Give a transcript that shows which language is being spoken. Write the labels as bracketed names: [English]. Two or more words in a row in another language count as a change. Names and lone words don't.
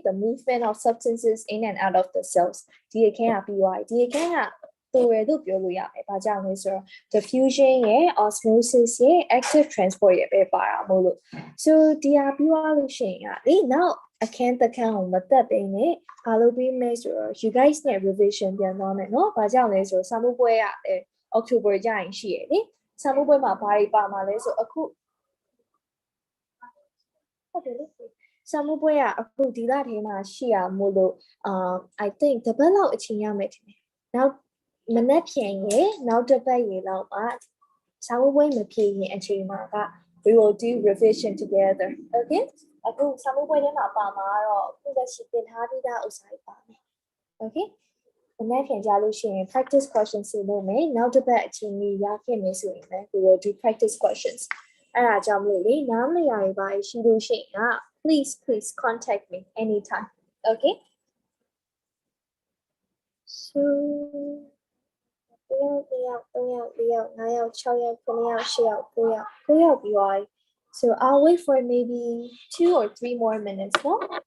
[English] The movement of substances in and out of the cells. The diffusion, osmosis, active transport, so the evaluation, now I can't account what that being measure. You guys need revision, the moment, no? [Burmese] October ကြရင်ရှိရလေစာမှုပွဲမှာဘာတွေပါမှာလဲဆိုအခုဟုတ်တယ်လေစာမှုပွဲကအခုဒီလ ထဲမှာရှိရမို့လို့ [English] I think [Burmese] တပတ်လောက်အချိန်ရမယ်ထင်တယ်နောက်မနက်ဖြန်ရေနောက်တစ်ပတ်ရေလောက်မှာစာမှုပွဲမဖြေရင်အချိန်မှာက [English] we will do revision together okay [Burmese] အခုစာမှုပွဲထဲမှာပါမှာတော့အခုလက်ရှိသင်ထားပြီးသားဥစ္စာတွေပါမယ် [English] okay the next practice questions now the we will do practice questions. Please contact me anytime. Okay? So so I'll wait for maybe 2 or 3 more minutes more.